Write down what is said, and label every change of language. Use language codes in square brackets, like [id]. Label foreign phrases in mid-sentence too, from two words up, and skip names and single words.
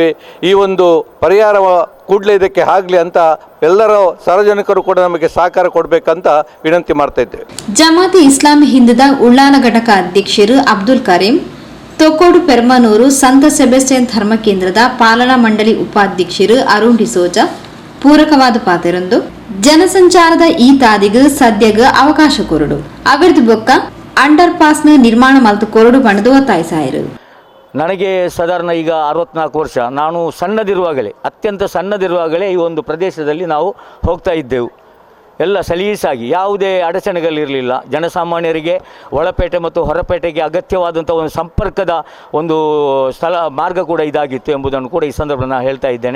[kn] ಈ ಒಂದು ಪರಿಹಾರ ಕೂಡಲೇ ಇದಕ್ಕೆ ಆಗಲಿ ಅಂತ ಎಲ್ಲರೂ ಸಾರ್ವಜನಿಕರು ಕೂಡ ನಮಗೆ ಸಹಕಾರ ಕೊಡಬೇಕಂತ ವಿನಂತಿ ಮಾಡ್ತಾ ಇದ್ದೇವೆ. [tcy] ಜಮಾತಿ ಇಸ್ಲಾಮಿ ಹಿಂದದ ಉಳ್ಳಾಲ ಘಟಕ ಅಧ್ಯಕ್ಷರು ಅಬ್ದುಲ್ ಕರೀಂ, ತೊಕ್ಕೋಡು ಪೆರ್ಮನೂರು ಸಂತ ಸೆಬೆಸ್ಟಿಯನ್ ಧರ್ಮ ಕೇಂದ್ರದ ಪಾಲನಾ ಮಂಡಳಿ ಉಪಾಧ್ಯಕ್ಷರು ಅರುಣ್ ಡಿಸೋಜಾ ಪೂರಕವಾದ ಪಾತ್ರರೊಂದು ಜನಸಂಚಾರದ ಈ ತಾದಿಗೆ ಸದ್ಯಗ ಅವಕಾಶ ಕೊರಡು ಅವರದು ಬೊಕ್ಕ ಅಂಡರ್ ಪಾಸ್ನ ನಿರ್ಮಾಣ ಮಲ್ತು ಕೊರಡು ಬಣ್ಣದು ಒತ್ತಾಯಿಸಾಯಿರು. [kn] ನನಗೆ ಸಾಧಾರಣ ಈಗ 64 ವರ್ಷ. ನಾನು ಅತ್ಯಂತ ಸಣ್ಣದಿರುವಾಗಲೇ ಈ ಒಂದು ಪ್ರದೇಶದಲ್ಲಿ ನಾವು ಹೋಗ್ತಾ ಇದ್ದೆವು. ಎಲ್ಲ ಸಲೀಸಾಗಿ ಯಾವುದೇ ಅಡಚಣೆಗಳಿರಲಿಲ್ಲ. ಜನಸಾಮಾನ್ಯರಿಗೆ ಒಳಪೇಟೆ ಮತ್ತು ಹೊರಪೇಟೆಗೆ ಅಗತ್ಯವಾದಂಥ ಒಂದು ಸಂಪರ್ಕದ ಒಂದು ಮಾರ್ಗ ಕೂಡ ಇದಾಗಿತ್ತು ಎಂಬುದನ್ನು ಕೂಡ ಈ ಸಂದರ್ಭದಲ್ಲಿ ನಾನು ಹೇಳ್ತಾ ಇದ್ದೇನೆ.